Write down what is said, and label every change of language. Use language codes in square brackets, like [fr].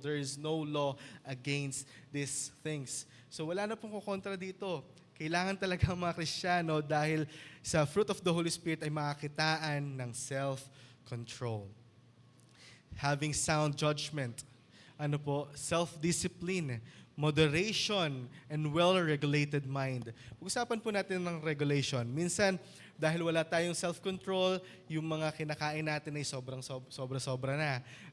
[en] There is no law against these things. [tl] So wala na pong kukontra dito. Kailangan talaga mga Kristiyano dahil sa [en] fruit of the Holy Spirit [tl] ay makakitaan ng self-control. [en] Having sound judgment. Self-discipline, moderation, and well-regulated mind. [tl] Pag-usapan po natin ng regulation. Minsan, dahil wala tayong self-control, yung mga kinakain natin ay sobra-sobra na.